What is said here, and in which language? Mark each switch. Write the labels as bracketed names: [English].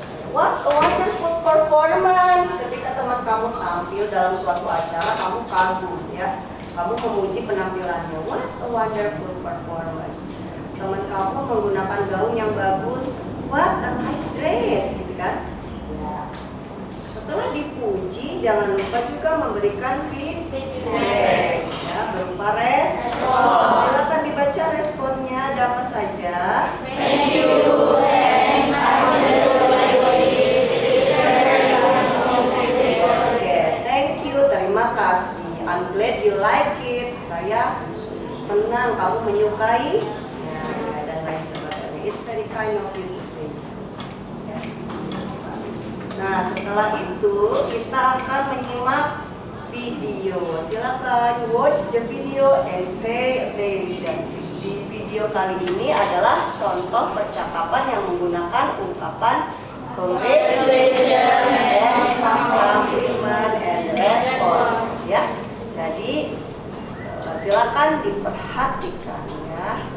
[English] What a wonderful performance. [Indonesian] Ketika teman kamu tampil dalam suatu acara, kamu kagum, ya. Kamu memuji penampilannya. [English] What a wonderful performance. [Indonesian] Teman kamu menggunakan gaun yang bagus. [English] What a nice dress, [Indonesian] gitu kan? Ya. Setelah dipuji, jangan lupa juga memberikan feedback, ya, berupa respon. Silakan dibaca responnya. Ada apa saja? [English] Thank you. Thanks. Thank you, [Indonesian] terima kasih. [English] I'm glad you like it. [Indonesian] Saya senang kamu menyukai. Ya, dan lain sebagainya. [English] It's very kind of you to say so. [Indonesian] Ya. Nah, setelah itu kita akan menyimak video. [English] Silakan watch the video and pay attention. [Indonesian] Di video kali ini adalah contoh percakapan yang menggunakan ungkapan congratulations and compliment and response, ya. Jadi silakan diperhatikan, ya.